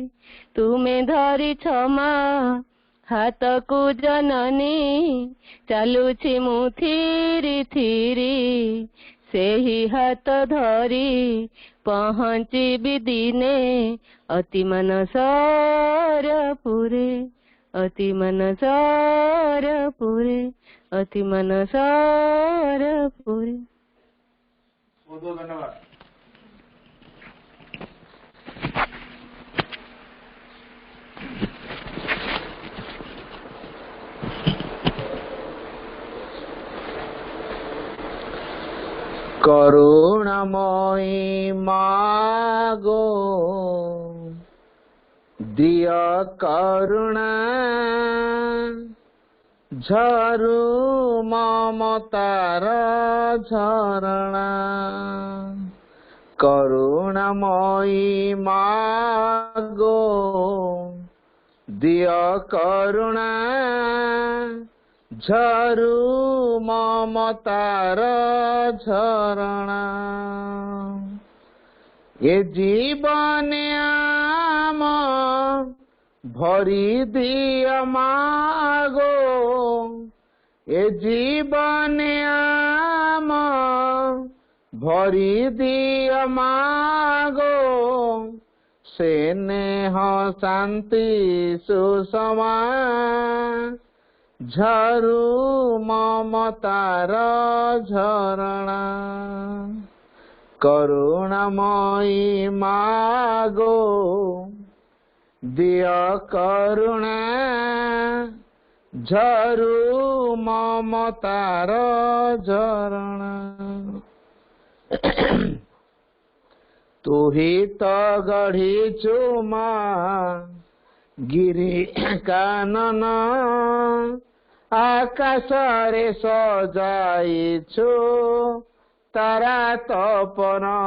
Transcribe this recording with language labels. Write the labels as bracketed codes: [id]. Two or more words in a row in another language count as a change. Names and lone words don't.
[or] ତୁମେ ଧରିଛ ମା ହାତକୁ ଜନନୀ, ଚାଲୁଛି ମୁଁ ଥିରି ଥିରି, ସେହି ହାତ ଧରି ପହଞ୍ଚିବି ଦିନେ ଅତି ମାନସରପୁରେ, ଅତି ମାନସରପୁରେ, ଅତି ମାନସରପୁରେ। [hi] बहुत बहुत धन्यवाद। [or] କରୁଣାମୟୀ ମାଗୋ ଦିଅ କରୁଣା, ଝରୁ ମମତାର ଝରଣା। କରୁଣାମୟୀ ମାଗୋ ଦିଅ କରୁଣା, ଝରୁ ମମତାର ଝରଣା। ଏ ଜୀବନ ଆମ ଭରି ଦିଅ ମାଗୋ, ଏ ଜୀବନ ଆମ ଭରି ଦିଅ ମାଗୋ, ସ୍ନେହ ଶାନ୍ତି ସୁଷମା, ଝରୁ ମମତାର ଝରଣା। କରୁଣାମୟୀ ମାଗୋ ଦିଅ କରୁଣା, ଝରୁ ମମତାର ଝରଣା। ତୁ ହି ତ ଗଢ଼ିଛୁ ମା ଗିରି କାନନ, ଆକାଶରେ ସଜାଇଛୁ ତାରା ତପନ।